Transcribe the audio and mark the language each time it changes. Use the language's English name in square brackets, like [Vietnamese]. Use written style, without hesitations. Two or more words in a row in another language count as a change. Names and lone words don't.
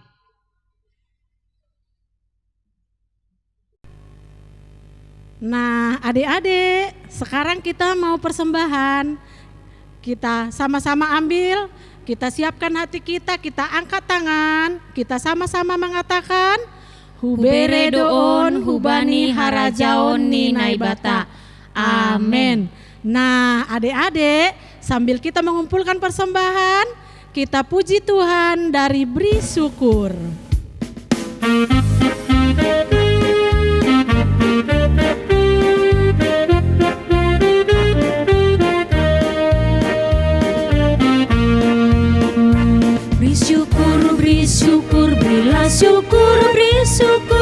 [Indonesian] Nah adik-adik, sekarang kita mau persembahan. Kita sama-sama ambil. Kita siapkan hati kita angkat tangan, kita sama-sama mengatakan [Batak Simalungun] Hubere doon, hubani harajaon ni naibata. [Indonesian] Amin. Nah adik-adik, sambil kita mengumpulkan persembahan, kita puji Tuhan dari beri syukur. Beri syukur, berilah syukur, beri syukur.